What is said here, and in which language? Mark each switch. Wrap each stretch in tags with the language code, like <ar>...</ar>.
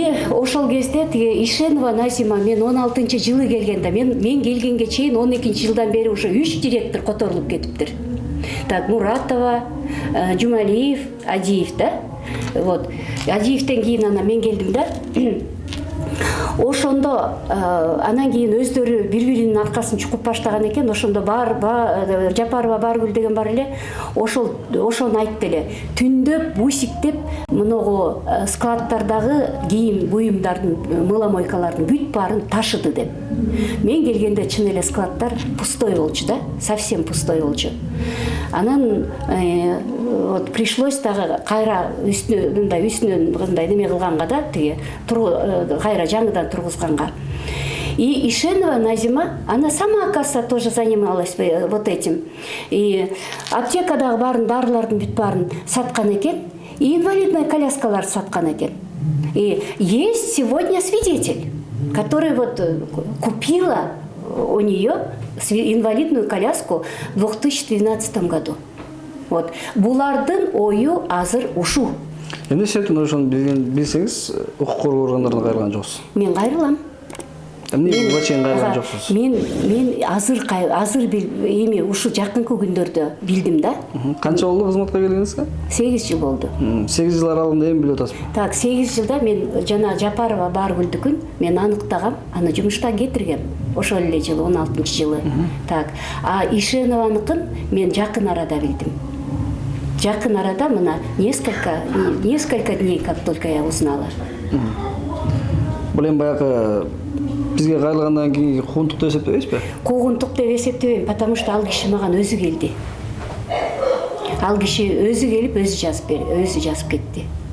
<ky>Ошол кезде тиги Ишенова Назима мен 16-жылы келгенде, мен келгенге чейин 12-жылдан бери уже 3 директор которулуп кетиптир. Так, Муратова, Жумалиев, Адиев, да? Вот. Адиевтен кийин анан мен келдим да. Ошондо анан кийин өздөрү бири-биринин аркасын чукуп баштаган экен. Ошондо Жапарова Баргүл деген бар эле. Ошону айтты эле. Түндөп, бусиктеп, мыногу складтардагы кийим буюмдардын, мыломойкалардын бүт баарын ташыды деп. Мен келгенде чын эле складтар пустой болчу да, совсем пустой болчу. Анан</ky> <ru>вот пришлось</ru> <ky>дагы кайра үстүнөн мындай неме кылганга да, тиги кайра жаңыдан тургузганга.</ky> <ru>И Ишенова Назима, она сама, оказывается, тоже занималась вот этим.</ru> <ky>И аптекадагы барлардын бүт баарын саткан экен, и инвалидная коляскаларды саткан экен.</ky> <ru>И есть сегодня свидетель, который вот купила у нее инвалидную коляску в 2012 году.</ru> <ky>Вот. Булардын ою азыр ушу. Эмне себептен ошону билсеңиз, укук коргоо органдарына кайрылган жоксуз? Мен кайрылам. Эмне буга чейин кайрылган жоксуз? Мен азыр эми ушу жакынкы күндөрдө билдим да. Канча болду кызматка келгениңизге? 8 жыл болду. 8 жыл аралыгында эми билип атасызбы? Так, 8 жылда мен жана Жапарова Баргүлдүкүн мен аныктагам, аны жумуштан кетиргем. Ошол эле жылы 16-жылы. Так, а Ишенованыкын мен жакын арада билдим. Жакын арада мына</ky> <ru>несколько дней, как только я узнала.</ru> <ky>Бул эми баягы бизге кайрылгандан кийинки куугунтук деп эсептебейсизби? Куугунтук деп эсептебейм,</ky> <ru>потому что</ru> <ky>ал киши мага өзү келди. Ал киши өзү келип, өзү жазып кетти.</ky>